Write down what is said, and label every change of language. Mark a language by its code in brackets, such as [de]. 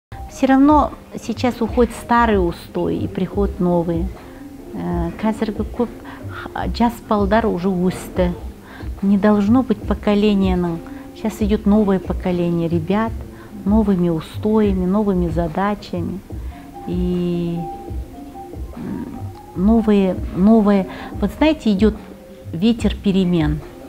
[ru] Все равно сейчас уходят старые устои и приходят новые. [kk] Қазіргі көп жас балдар [ru] уже [kk] өсті. [ru] Не должно быть поколением. Сейчас идет новое поколение ребят, новыми устоями, новыми задачами. И новые. Вот знаете, идет ветер перемен.